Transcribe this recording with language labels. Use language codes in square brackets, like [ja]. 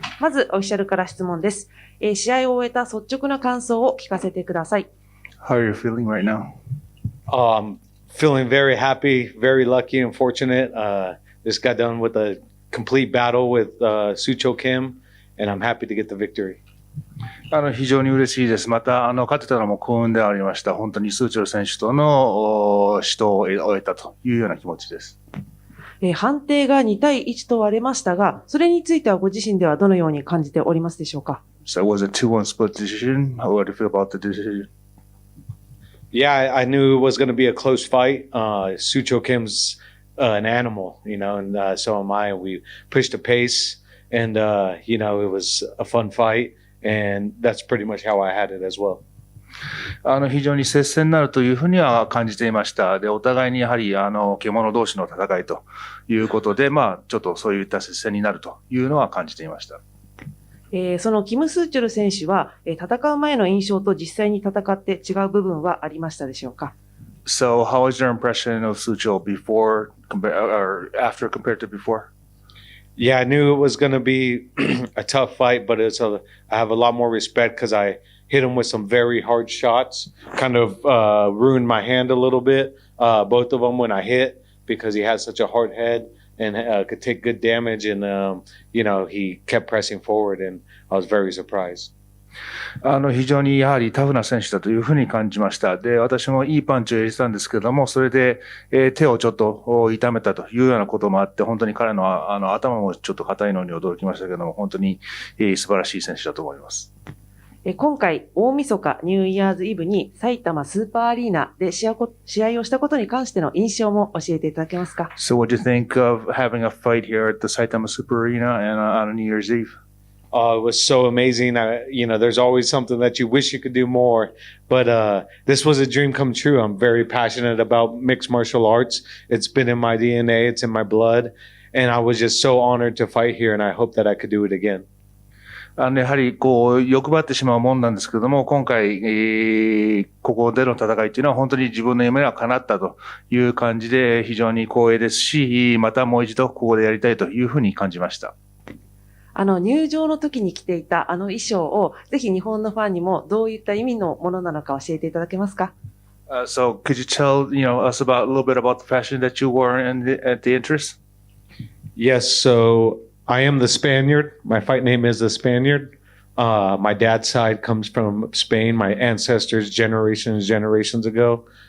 [ja] まず、オフィシャルから質問です。試合を終えた率直な感想を聞かせてください。 [en] How are you feeling right now? Feeling very happy, very lucky and fortunate. Just got done with a complete battle with Sucho Kim, and I'm happy to get the victory. [ja] 非常に嬉しいです。また、勝てたのも幸運でありました。本当にスーチョル選手との死闘を終えたというような気持ちです。判定が2対1と割れましたが、それについてはご自身ではどのように感じておりますでしょうか？ [en] So it was a 2-1 split decision. How do you feel about the decision? Yeah, I knew it was going to be a close fight. Sucho Kim's an animal, and so am I. We pushed the pace, and it was a fun fight, and that's pretty much how I had it as well. [ja] 非常に接戦になるというふうには感じていました。で、お互いにやはり、獣同士の戦いということで、ちょっとそういった接戦になるというのは感じていました。そのキム・スーチョル選手は、戦う前の印象と実際に戦って違う部分はありましたでしょうか？ [en] So, how was your impression of Sucho before or after compared to before? Yeah, I knew it was going to be a tough fight, but I have a lot more respect because I hit him with some very hard shots, kind of ruined my hand a little bit, both of them when I hit, because he has such a hard head and could take good damage, and he kept pressing forward, and I was very surprised. [ja] 非常にやはりタフな選手だというふうに感じました。で、私もいいパンチを入れてたんですけども、それで、手をちょっと痛めたというようなこともあって、本当に彼の頭もちょっと硬いのに驚きましたけども、本当に素晴らしい選手だと思います。今回、大晦日ニューイヤーズイブに埼玉スーパーアリーナで試合をしたことに関しての印象も教えていただけますか？ [en] So what do you think of having a fight here at the Saitama Super Arena and on New Year's Eve? It was so amazing. There's always something that you wish you could do more, but this was a dream come true. I'm very passionate about mixed martial arts. It's been in my DNA. It's in my blood. And I was just so honored to fight here, and I hope that I could do it again. [ja] やはり欲張ってしまうもんなんですけども、今回、ここでの戦いっていうのは本当に自分の夢が叶ったという感じで非常に光栄ですし、またもう一度ここでやりたいというふうに感じました。入場の時に着ていた衣装をぜひ日本のファンにもどういった意味のものなのか教えていただけますか？ [en] So could you tell us about a little bit about the fashion that you wore at the entrance? Yes, so I am the Spaniard. My fight name is the Spaniard. My dad's side comes from Spain, my ancestors generations ago.